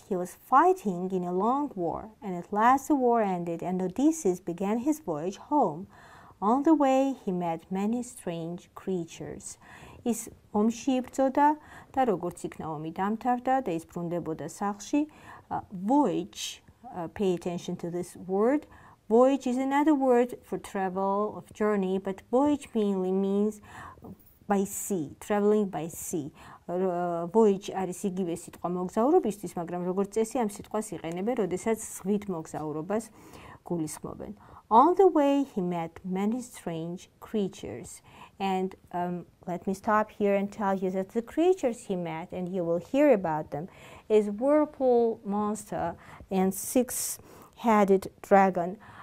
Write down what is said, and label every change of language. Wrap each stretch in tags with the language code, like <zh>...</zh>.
<en>He was fighting in a long war, and at last the war ended, and Odysseus began his voyage home. On the way, he met many strange creatures.</en> <ka>ის ომში იბრძოდა და როგორც იქნა ომი დამთავრდა და ის ბრუნდებოდა სახლში.</ka> <en>Voyage, pay attention to this word. Voyage is another word for travel, of journey, but voyage mainly means by sea, traveling by sea.</en> <ka>Voyage არის იგივე სიტყვა მოგზაურობისთვის, მაგრამ როგორც წესი ამ სიტყვას იყენებენ, როდესაც ზღვით მოგზაურობას გულისხმობენ.</ka> <en>On the way, he met many strange creatures. And let me stop here and tell you that the creatures he met, and you will hear about them, is Whirlpool Monster and six-headed dragon.</en>